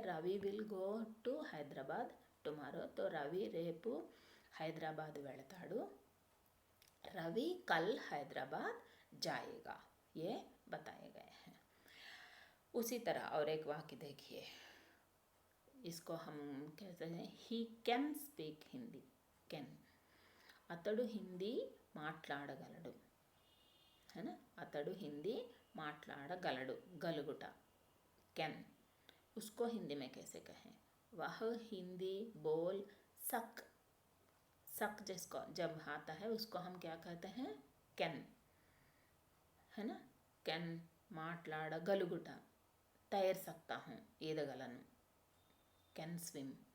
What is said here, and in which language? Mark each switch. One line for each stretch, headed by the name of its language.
English: Ravi will go to Hyderabad tomorrow,
Hindi: तो
Telugu: रवि रेपु हैदराबाद वेळताडु,
Hindi: रवि कल हैदराबाद जाएगा, ये बताए गए हैं। उसी तरह और एक वाक्य देखिए, इसको हम कहते हैं
English: he can speak Hindi, can,
Telugu: అతడు హిందీ మాట్లాడగలడు,
Hindi: है ना।
Telugu: అతడు హిందీ మాట్లాడగలడు, గలుగుట, कैन।
Hindi: उसको हिंदी में कैसे कहें? वह हिंदी बोल सक, सक जिसको जब आता है उसको हम क्या कहते हैं? कैन, है ना। कैन
Telugu: మాట్లాడగలుగుట,
Hindi: तैर सकता हूँ,
Telugu: ఈదగలను,
English: Can swim.